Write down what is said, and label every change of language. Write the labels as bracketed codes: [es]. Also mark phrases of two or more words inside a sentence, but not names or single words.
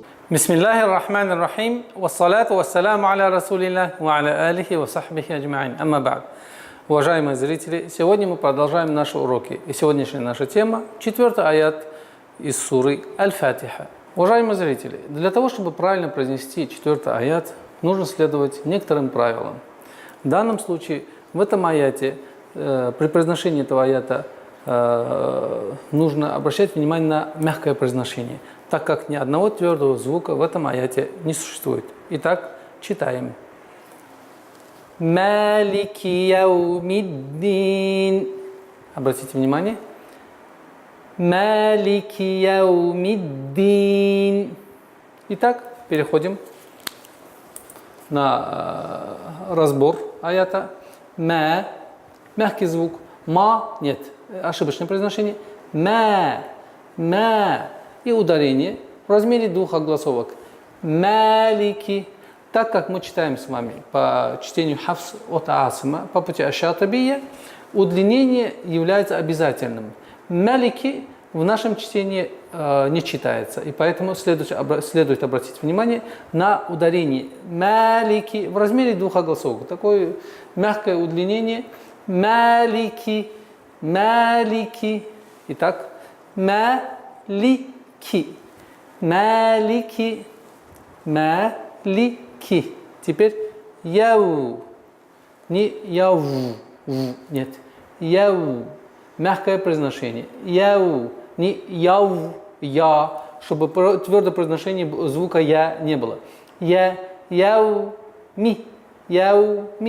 [ar] بسم الله الرحمن الرحيم، والصلاة والسلام على رسول الله، وعلى آله وصحبه أجمعين. أما بعد. [ru] Уважаемые зрители, сегодня мы продолжаем наши уроки. И сегодняшняя наша тема – 4-й аят из суры Аль-Фатиха. Уважаемые зрители, для того, чтобы правильно произнести 4-й аят, нужно следовать некоторым правилам. В данном случае, в этом аяте, при произношении этого аята, нужно обращать внимание на мягкое произношение, так как ни одного твердого звука в этом аяте не существует. Итак, читаем. [ar] مالك يوم الدين. [ru] Обратите внимание. [ar] مالك يوم الدين. [ru] Итак, переходим на разбор аята. Ма. Мягкий звук. Ма. Нет. Ошибочное произношение. Ма. Ма. И ударение в размере двух огласовок. Малики. Так как мы читаем с вами по чтению Хафс от Асима, по пути Аш-Шатибия, удлинение является обязательным. Малики в нашем чтении не читается, и поэтому следует обратить внимание на ударение малики в размере двух огласовок. Такое мягкое удлинение. Малики, малики. Итак, малики. Малики, малики. Теперь яу. Не яу. Нет. Яу. Мягкое произношение. Яу. Не яу. Я. Чтобы твердое произношение звука я не было. Я. Яу. Ми. Яу. Ми.